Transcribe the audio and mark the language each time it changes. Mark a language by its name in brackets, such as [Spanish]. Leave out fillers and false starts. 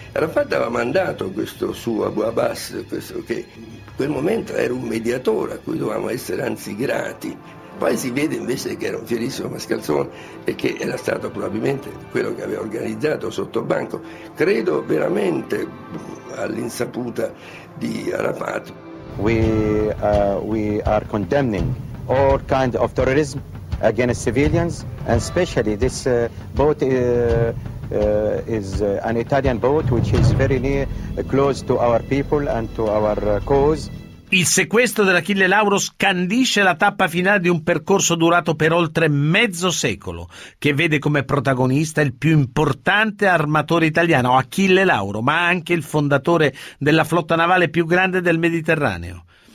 [Italian] Arafat aveva mandato questo suo Abu Abbas, questo che in quel momento era un mediatore a cui dovevamo essere anzi grati. Poi si vede invece che era un fierissimo mascalzone e che era stato probabilmente quello che aveva organizzato sotto banco. Credo veramente all'insaputa di Arafat. [English] We are condemning all kind of terrorism against civilians, and especially this boat is an Italian boat which is very near, close to our people and to our cause. [Italian] Il sequestro dell'Achille Lauro scandisce la tappa finale di un percorso durato per oltre mezzo secolo, che vede come protagonista il più importante armatore italiano, Achille Lauro, ma anche il fondatore della flotta navale più grande del Mediterraneo.